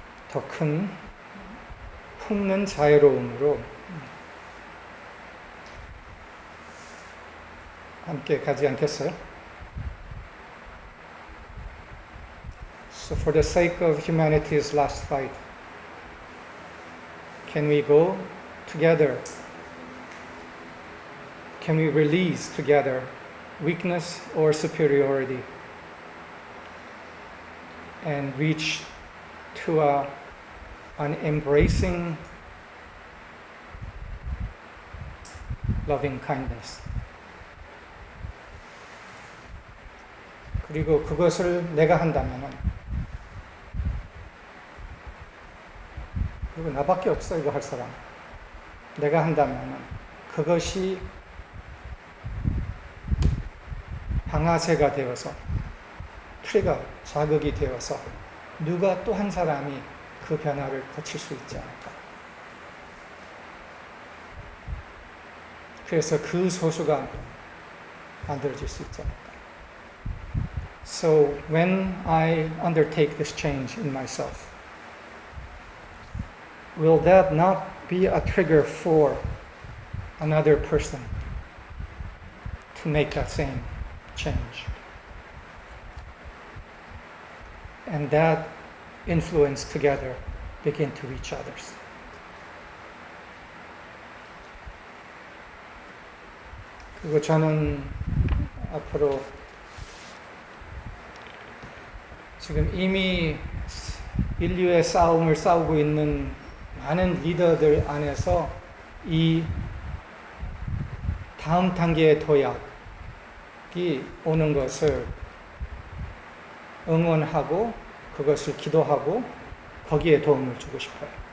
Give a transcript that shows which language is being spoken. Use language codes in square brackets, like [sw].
[ko] 더 큰 품는 자유로움으로 함께 가지 않겠어요? [en] So for the sake of humanity's last fight, can we go together? Can we release together weakness or superiority and reach to an embracing loving kindness? [ko] 그리고 그것을 내가 한다면은, 그리고 나밖에 없어 이거 할 사람. 내가 한다면은 그것이 방아쇠가 되어서, 트리거, 자극이 되어서 누가 또 한 사람이 그 변화를 거칠 수 있지 않을까. 그래서 그 소수가 만들어질 수 있지 않을까. [en] So when I undertake this change in myself, will that not be a trigger for another person to make that same change? And that influence together begin to reach others. [ko] 그리고 저는 앞으로 지금 이미 인류의 싸움을 싸우고 있는 많은 리더들 안에서 이 다음 단계의 도약이 오는 것을 응원하고 그것을 기도하고 거기에 도움을 주고 싶어요.